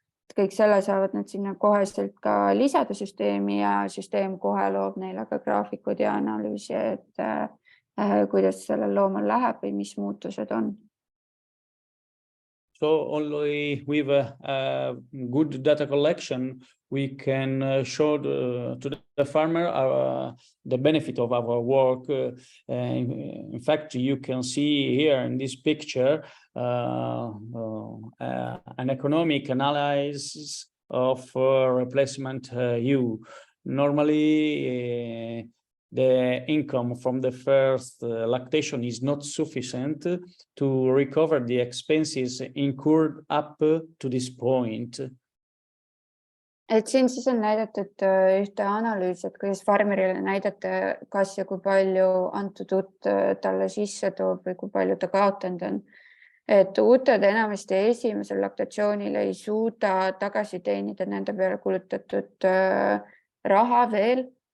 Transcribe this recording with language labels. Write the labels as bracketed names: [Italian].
[Estonian] Kõik selle saavad nad sinna koheselt ka lisada süsteemi ja süsteem kohe loob neile ka graafikud ja analüüsi, et kuidas sellel loomal läheb või mis muutused on. [English] So only with good data collection, we can show to the farmer the benefit of our work. In fact, you can see here in this picture an economic analysis of replacement ewe. Normally, the income from the first lactation is not sufficient to recover the expenses incurred up to this point. [Estonian] Et siin siis on näidatud ühte analüüsi, et kuidas farmerile näidata, kas ja kui palju antud uut talle sisse toob või kui palju ta kaotanud on. Et uuted enamasti esimesel laktatsioonil ei suuda tagasi teenida nende peale kulutatud raha veel.